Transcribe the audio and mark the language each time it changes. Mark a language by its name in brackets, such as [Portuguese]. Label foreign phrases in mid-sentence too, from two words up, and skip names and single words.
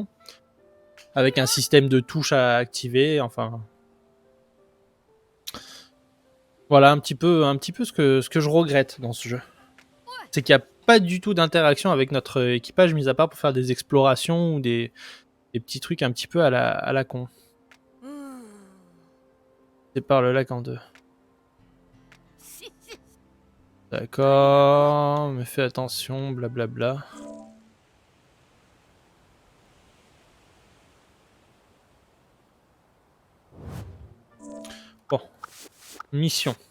[French] Avec un système de touches à activer, enfin... Voilà un petit peu ce que je regrette dans ce jeu. C'est qu'il n'y a pas du tout d'interaction avec notre équipage, mis à part pour faire des explorations ou des petits trucs un petit peu à la con. うーん Sépare le lac en deux. しし D'accord, mais fais attention, blablabla. Bon, mission.